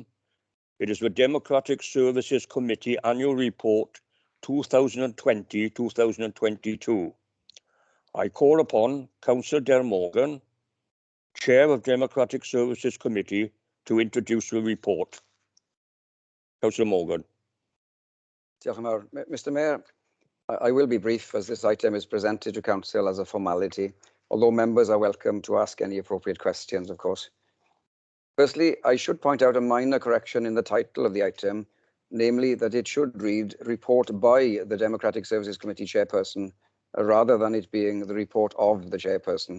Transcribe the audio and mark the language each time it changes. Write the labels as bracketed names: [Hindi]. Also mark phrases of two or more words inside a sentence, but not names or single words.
[English] It is the Democratic Services Committee Annual Report 2020-2022. I call upon Councillor Del Morgan, Chair of Democratic Services Committee, to introduce the report. Councillor Morgan. [Welsh] Diolch yn fawr. [English] Mr Mayor, I will be brief as this item is presented to Council as a formality, although members are welcome to ask any appropriate questions, of course. Firstly, I should point out a minor correction in the title of the item, namely that it should read report by the Democratic Services Committee chairperson, rather than it being the report of the chairperson.